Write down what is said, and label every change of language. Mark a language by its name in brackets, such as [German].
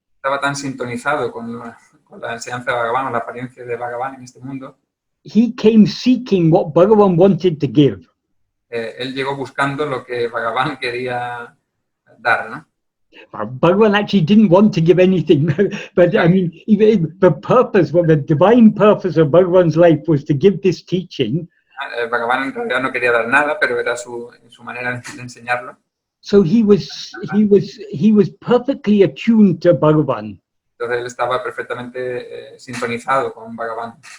[Spanish] Estaba tan sintonizado con la enseñanza de Bhagavan, o la apariencia de Bhagavan en este mundo. [English] He came seeking what Bhagavan wanted to give. [Spanish] Él llegó buscando lo que Bhagavan quería dar, ¿no? [English] Bhagavan actually didn't want to give anything, but I mean, even the divine purpose of Bhagavan's life was to give this teaching. [Spanish] Bhagavan en realidad no quería dar nada, pero era su manera de enseñarlo. [English] So he was perfectly attuned to Bhagavan. [Spanish] Entonces él estaba perfectamente sintonizado con Bhagavan.